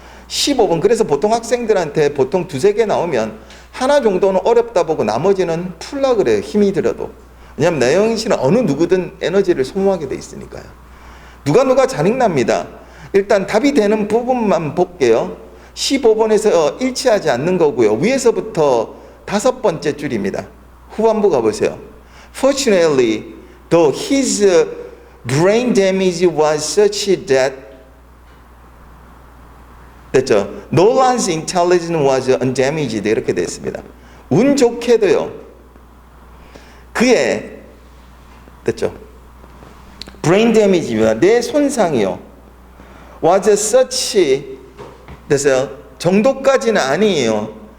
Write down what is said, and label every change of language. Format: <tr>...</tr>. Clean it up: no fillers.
<ko>15번 그래서 보통 학생들한테 보통 2, 3개 나오면 하나 정도는 어렵다 보고 나머지는 풀라 그래요. 힘이 들어도. 왜냐하면 내용 일치는 어느 누구든 에너지를 소모하게 돼 있으니까요. 누가 잘 읽납니다. 일단 답이 되는 부분만 볼게요. 15번에서 일치하지 않는 거고요. 위에서부터 5번째 줄입니다. 후반부 가보세요.</ko> <en>Fortunately, though his brain damage was such that</en> <ko>됐죠?</ko> <en>Nolan's intelligence was undamaged</en> <ko>이렇게 됐습니다. 운 좋게도요. 그의 됐죠?</ko> <en>brain damage입니다.</en> <ko>뇌 손상이요.</ko> <en>was such</en> <ko>그래서 정도까지는 아니에요.</ko>